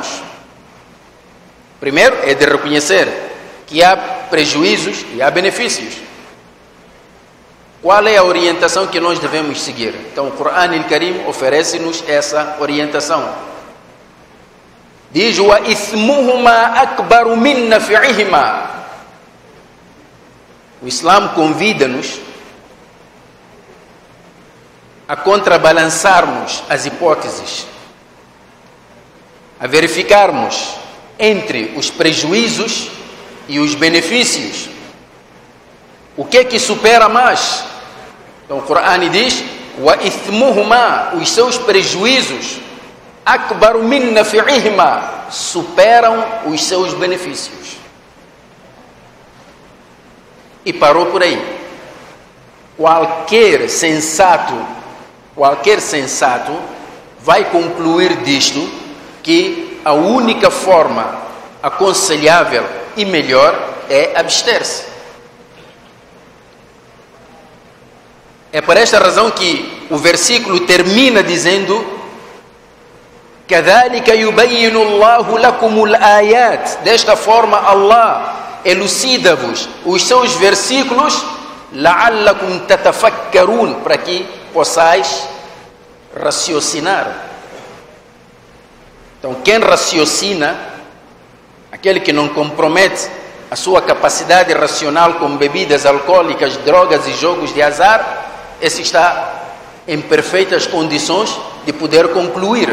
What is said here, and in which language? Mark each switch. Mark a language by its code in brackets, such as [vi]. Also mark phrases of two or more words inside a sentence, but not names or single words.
[pt] Primeiro é de reconhecer que há prejuízos e há benefícios. Qual é a orientação que nós devemos seguir? Então o Corão al-Karim oferece-nos essa orientação. Diz: [ar] وإثمهما أكبر من نفعهما. [pt] O Islã convida-nos a contrabalançarmos as hipóteses, a verificarmos entre os prejuízos e os benefícios. O que é que supera mais? Então o Corão diz: [ar] وإثمهما, [pt] os seus prejuízos, [ar] أكبر من نفعهما, [pt] superam os seus benefícios. E parou por aí. Qualquer sensato vai concluir disto que a única forma aconselhável e melhor é abster-se. É por esta razão que o versículo termina dizendo: [ar] كَذَلِكَ يُبَيِّنُ اللَّهُ لَكُمُ الْآيَاتِ. [pt] Desta forma Allah elucida-vos os seus versículos, [ar] لَعَلَّكُمْ تَتَفَكَّرُونَ, [pt] para que possais raciocinar. Então quem raciocina, aquele que não compromete a sua capacidade racional com bebidas alcoólicas, drogas e jogos de azar, esse está em perfeitas condições de poder concluir.